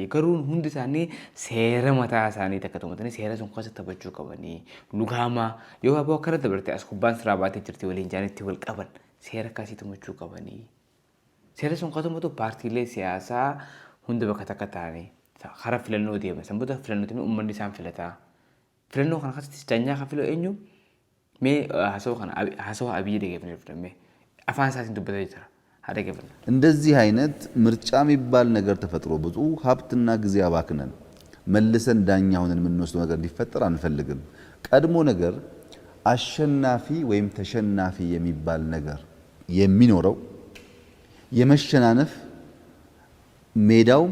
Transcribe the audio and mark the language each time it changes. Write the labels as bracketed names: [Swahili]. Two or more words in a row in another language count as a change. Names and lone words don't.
[Oromo] Garuu hundi isaanii seera mataa isaanii takka tumatanii seera sun keessatti taphachuu qabanii lugaamaa yoo aboo akkana dabarte as kubbaan siraa baatee jirti waliin jaanitti wal qaban seera kaasii tumachuu qabanii. Seera sun keessatti paartiilee siyaasaa hunda bakka takka ta'anii karaa filannoo deema. Sanboota filannootiin uummanni isaan filataa. Filannoo kana keessatti daanyaa kan filatu eenyu? Mee haasawaa Abiyyi dhaggeeffannee afaan isaatiin dubbatee jira. [Amharic] እንደዚህ አይነት ምርጫ የሚባል ነገር ተፈጥሮ ብዙ ሀብትና ጊዜ አባክነን መልሰን ዳኛ ሆነን የምንወስደው ነገር እንዲፈጠር አንፈልግም። ቀድሞ ነገር አሸናፊ ወይም ተሸናፊ የሚባል ነገር የሚኖረው የመሸናነፍ ሜዳውም